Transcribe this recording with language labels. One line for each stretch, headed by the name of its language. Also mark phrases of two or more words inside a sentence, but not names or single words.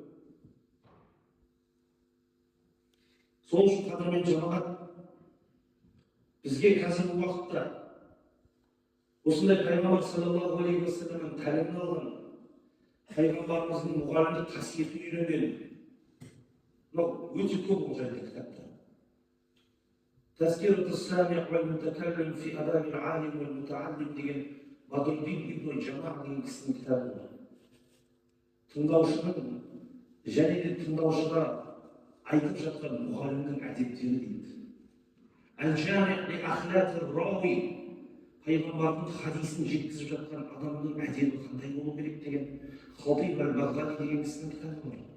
Kazakh: Сол үшін қадірмен жамағат, бізге қазіргі уақытта осындай пайғамбар
Arabic: صلى الله عليه وسلم
Kazakh: тәлімін алған, пайғамбарымыздың мұғалімдік қасиетін үйренген, мынау өте көп ол жайында кітаптар. Тазкиратус самиъ вал мутакаллим фи адабил алим вал мутааллим деген Бадруddin ибн Жамағ деген кісінің кітабы бар. Тыңдаушының және де тыңдаушыға айтып жатқан мұғалімнің әдеттері дейді. Әл-Жами' ли ахлақир рауи, пайғамбардың хадисін жеткізіп жатқан адамның әдебі қандай болу керек деген Хатиб әл-Бағдadi деген кісінің кітабы бар.